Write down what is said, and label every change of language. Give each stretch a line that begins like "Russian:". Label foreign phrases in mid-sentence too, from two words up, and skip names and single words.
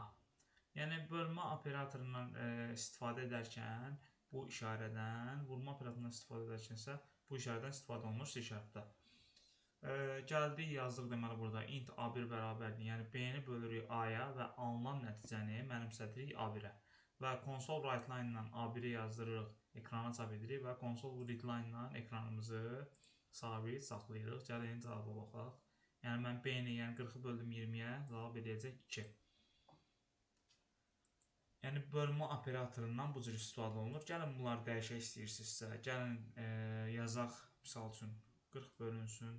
Azerbaijani: Yəni, bölmə operatorundan istifadə edərkən bu işarədən, vurma operatorundan istifadə edərkən isə bu işarədən istifadə olunur C#-da. Gəldik, yazdıq deməli burada int A1 bərabərdir. Yəni, B-ni bölürük A-ya və alınan nəticəni mənimsədirik A1-ə. Və
English: console write line
Azerbaijani: ilə A1-i yazdırırıq, ekrana çap edirik və
English: console read line
Azerbaijani: ilə ekranımızı sabit saxlayırıq. Gəlin, cavaba baxaq. Yəni, mən B-ni, yəni 40-ı böldüm 20-yə, cavab edəcək 2. Yəni, bölmə operatorundan bu cür istifadə olunur. Gəlin, bunları dəyişək istəyirsinizsə. Gəlin, yazaq, misal üçün, 40 bölünsün.